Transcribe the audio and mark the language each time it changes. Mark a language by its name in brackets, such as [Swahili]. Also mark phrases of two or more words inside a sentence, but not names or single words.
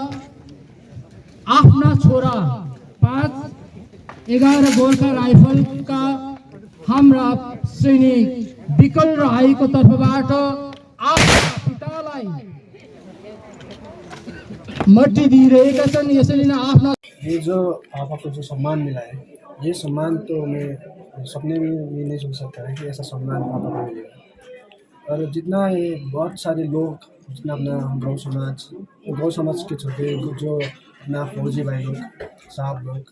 [Nepali] आफ्ना छोरा 5-11 गोर्खा राइफलका हाम्रा सैनिक विकल राईको तर्फबाट आफ्ना पितालाई मट्टी दिइरहेका छन्। यसरी नै आफ्ना [Hindi] ये जो पापा को जो सम्मान मिला है, ये सम्मान तो मैं सपने में भी नहीं सोच सकता है कि ऐसा सम्मान पापा को मिलेगा। और जितना ये बहुत सारे लोग, जितना अपना गौ समाज के छोटे जो अपना फौजी भाई लोग, साहब लोग